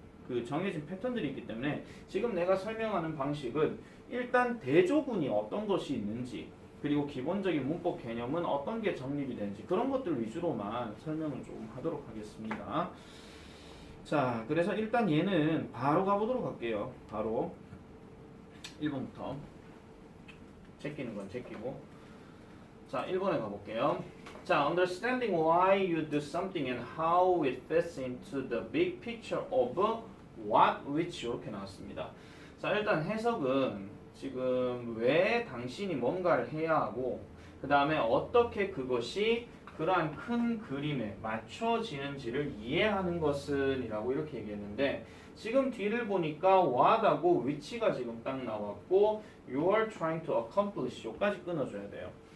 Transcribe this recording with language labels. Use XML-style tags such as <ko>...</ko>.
<ko>그 정해진 패턴들이 있기 때문에 지금 내가 설명하는 방식은 일단 대조군이 어떤 것이 있는지 그리고 기본적인 문법 개념은 어떤 게 정립이 되는지 그런 것들 위주로만 설명을 좀 하도록 하겠습니다. 자, 그래서 일단 얘는 바로 가보도록 할게요. 바로 1번부터 제끼는 건 제끼고 자, 1번에 가볼게요.</ko> <en>자, understanding why you do something and how it fits into the big picture of what, which</en> <ko>이렇게 나왔습니다. 자, 일단 해석은 지금 왜 당신이 뭔가를 해야 하고 그 다음에 어떻게 그것이 그러한 큰 그림에 맞춰지는지를 이해하는 것은 이라고 이렇게 얘기했는데 지금 뒤를 보니까 what하고 which가 지금 딱 나왔고</ko> <en>you are trying to accomplish</en> <ko>요까지 끊어줘야 돼요.</ko>